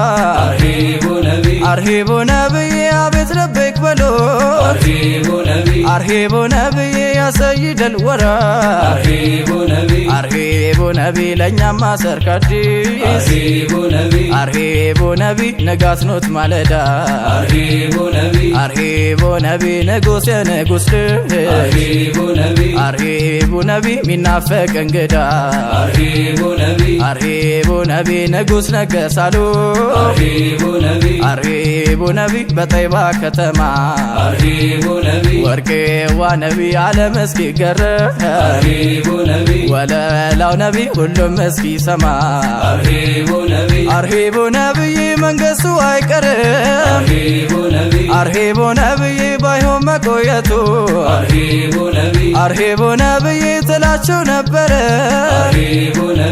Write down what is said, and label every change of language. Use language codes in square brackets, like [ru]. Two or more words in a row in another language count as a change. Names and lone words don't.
[ar] أرحبوا نبي [am] አርሂቡ ነብዬ አቤት ለበይክ በሎ [ar] أرحبوا نبي أرحبوا نبيي يا سيد الورى أرحبوا نبي أرحبوا نبي [am] ለእኛማ ሰርካዲስ [ar] أرحبوا نبي أرحبوا نبي [am] ንጋት ኖት ማለዳ [ar] أرحبوا نبي أرحبوا نبي [am] ንጉስ የንጉስ ልጅ [ar] أرحبوا نبي أرحبوا نبي [am] ሚናፈቅ እንግዳ [ar] أرحبوا نبي أرحبوا نبي [am] ንጉስ ነገሳሉ [ar] أرحبوا نبي أرحبوا نبي [am] በጠይባ ከተማ [ar] أرحبوا نبي [am] ወርቄዋ ነቢ ዓለም እስኪገረም [ar] أرحبوا نبي [am] ወለላው ነቢ ሁሉም እስኪሰማ [ar] أرحبوا نبي [am] አርሂቡ ነብዬ መንገሱ አይቀርም [ar] أرحبوا نبي [am] አርሂቡ ነብዬ ባይሆን መቆየቱ [ar] أرحبوا نبي [am] አርሂቡ ነብዬ ትላቸው ነበረ [ar] أرحبوا نبي